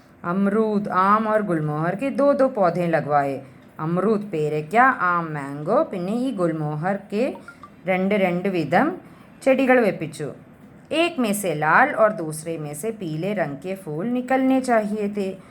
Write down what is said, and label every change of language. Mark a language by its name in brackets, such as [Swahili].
[Hindi] അമरूद ആം और गुलमोहर के 2 पौधे लगवाए. [Malayalam] അമറൂദ് പേരയ്ക്ക, ആം മാംഗോ. പിന്നെ ഈ ഗുൽമോഹർക്ക് 2 വിധം ചെടികൾ വെപ്പിച്ചു. [Hindi] एक में से लाल और दूसरे में से पीले रंग के फूल निकलने चाहिए थे.